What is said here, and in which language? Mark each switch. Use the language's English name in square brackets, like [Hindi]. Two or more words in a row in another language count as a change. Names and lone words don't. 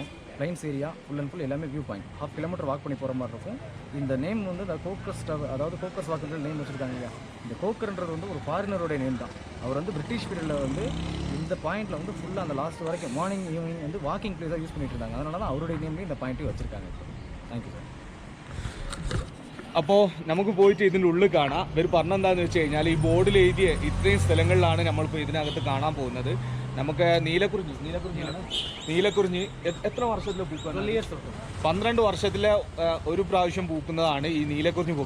[Tamil] ப்ளைன்ஸ் ஏரியா [English] full and full [Tamil] எல்லாமே [English] view point. [Tamil] 1/2 கிலோமீட்டர் வாக் பண்ணி போகிற மாதிரி இருக்கும். இந்த நேம் வந்து இந்த கோக்கர்ஸ் அதாவது கோக்கர்ஸ் வாக்குன்ற நேம் வச்சுருக்காங்க இல்லையா. இந்த கோக்கர்ன்றது வந்து ஒரு ஃபாரினருடைய நேம் தான். அவர் வந்து [English] British periodில் [Tamil] வந்து இந்த பாயிண்டில் வந்து ஃபுல்லாக அந்த லாஸ்ட் வரைக்கும் [English] morning evening [Tamil] வந்து [English] walking placeஆக use [Tamil] பண்ணிட்டு இருந்தாங்க. அதனால தான் அவருடைய நேம்லேயும் இந்த பாயிண்ட்டையும் வச்சுருக்காங்க. [English] Thank you sir. [Malayalam] അപ്പോൾ നമുക്ക് പോയിട്ട് ഇതിൻ്റെ ഉള്ളിൽ കാണാം. ഇവർ പറഞ്ഞെന്താണെന്ന് വെച്ച് കഴിഞ്ഞാൽ ഈ ബോർഡിൽ എഴുതിയ ഇത്രയും സ്ഥലങ്ങളിലാണ് നമ്മളിപ്പോൾ ഇതിനകത്ത് കാണാൻ പോകുന്നത്. നമുക്ക് നീലക്കുറിഞ്ഞി എത്ര വർഷത്തിലെ പൂക്കാണ്? 12 വർഷത്തിലെ ഒരു പ്രാവശ്യം പൂക്കുന്നതാണ് ഈ നീലക്കുറിഞ്ഞി പൂക്കൾ.